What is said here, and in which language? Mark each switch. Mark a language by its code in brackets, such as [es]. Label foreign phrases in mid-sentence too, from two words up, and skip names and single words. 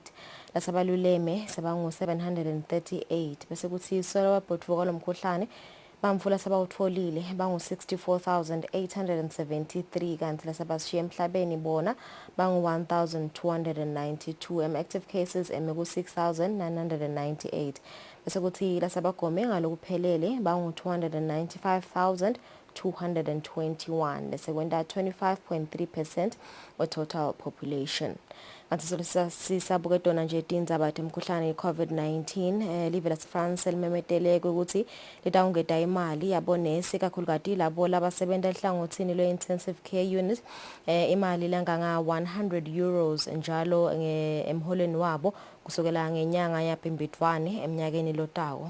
[ss] Lasabaluleme sebangu 738 bese kuthi solo wabhotvuka lomkhuhlane bamfula sabawutfolile bangu 64,873 kanti lasabashiya emhlabeni bona bangu 1,292. [en] Active cases [ss] ku 6,998 bese kuthi lasabagome ngalokuphelele bangu 295,221 bese kwenta 25.3% [en] of total population. [ss] Kanti sisabuke dona nje tindzaba temkhuhlane COVID-19 live France limemeteleke ukuthi litawungeta imali yabonesi kakhulukati labo labasebenta ehlangothini lwe- [en] intensive care unit [ss] imali langanga 100 euros njalo emholweni wabo kusukela ngenyanga yaBhimbidvwane eminyakeni lotawo.